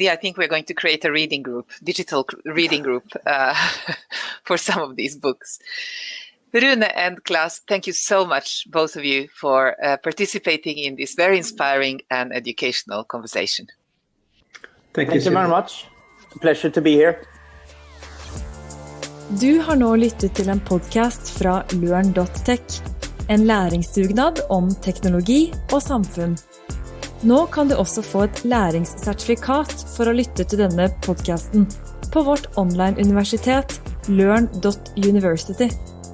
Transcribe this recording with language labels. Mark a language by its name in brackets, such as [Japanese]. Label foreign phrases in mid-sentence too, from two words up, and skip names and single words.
[English] I think we're going to create a reading group, digital reading group for some of these books. Rune and Klas, thank you so much, both of you, for participating in this very inspiring and educational conversation. Thank you very much. A pleasure to be here. [Norwegian] Du har nå lyttet til en podcast fra Learn.tech, en læringsdugnad om teknologi og samfunn. Nå kan du også få et læringssertifikat for å lytte til denne podcasten på vårt online-universitet Learn.university.